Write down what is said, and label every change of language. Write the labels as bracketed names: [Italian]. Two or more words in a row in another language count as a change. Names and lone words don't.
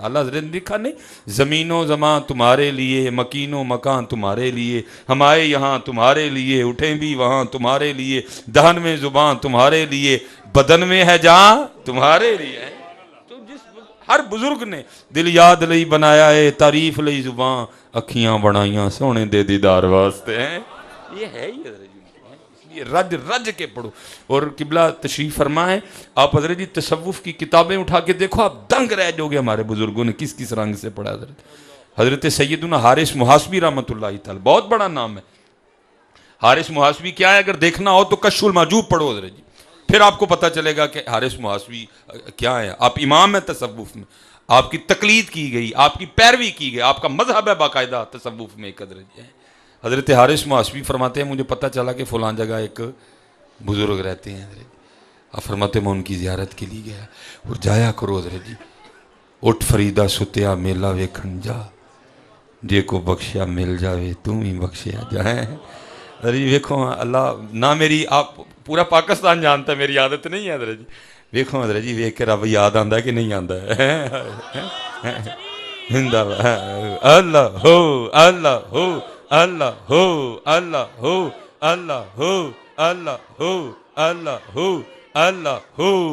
[Urdu] اعلیٰ حضرت نے لکھا نہیں زمین و زمان تمہارے لیے, مکین و مکان تمہارے لیے, ہم آئے یہاں تمہارے لیے, اٹھیں بھی وہاں تمہارے لیے, دہن میں زبان تمہارے لیے, بدن میں ہے جہاں تمہارے لیے. [Punjabi] تو جس ہر بزرگ نے دل یاد لئی بنایا ہے, تعریف لئی زبان, اکھیاں بنائیاں سونے دے دیدار واسطے ہیں. [Urdu] یہ ہے ہی حضرت جی. اس لیے [Punjabi] رج رج کے [Urdu] پڑھو. اور قبلہ تشریف فرمائیں آپ حضرت جی تصوف کی کتابیں اٹھا کے دیکھو, آپ دنگ رہ جاؤ گے ہمارے بزرگوں نے کس کس رنگ سے پڑھا. حضرت سیدنا حارث محاسبی [Arabic] رحمۃ اللہ تعالی, [Urdu] بہت بڑا نام ہے. حارث محاسبی کیا ہے؟ اگر دیکھنا ہو تو کشف المحجوب پڑھو حضرت جی, پھر آپ کو پتہ چلے گا کہ حارث محاسبی کیا ہے. آپ امام ہیں تصوف میں, آپ کی تقلید کی گئی, آپ کی پیروی کی گئی, آپ کا مذہب ہے باقاعدہ تصوف میں ایک حضرت جی. حضرت حارث محاسبی فرماتے ہیں مجھے پتہ چلا کہ فلاں جگہ ایک بزرگ رہتے ہیں حضرت. آپ فرماتے میں ان کی زیارت کے لیے گیا اور جایا کرو حضرت جی. [Punjabi] اٹھ فریدا ستیا میلہ ویکھن جا, جے کو بخشیا مل جاوے تم ہی بخشیا جائے. [Urdu] حضرت جی ویکھو اللہ نہ میری, آپ پورا پاکستان جانتا ہے میری عادت نہیں ہے حضرت جی. [Punjabi] ویکھو حضرت جی ویکھ کے رب یاد آندا ہے کہ نہیں آندا ہے. [Arabic] زندہ اللہ ہو اللہ ہو اللہ ہو اللہ ہو اللہ ہو اللہ ہو اللہ ہو اللہ ہو.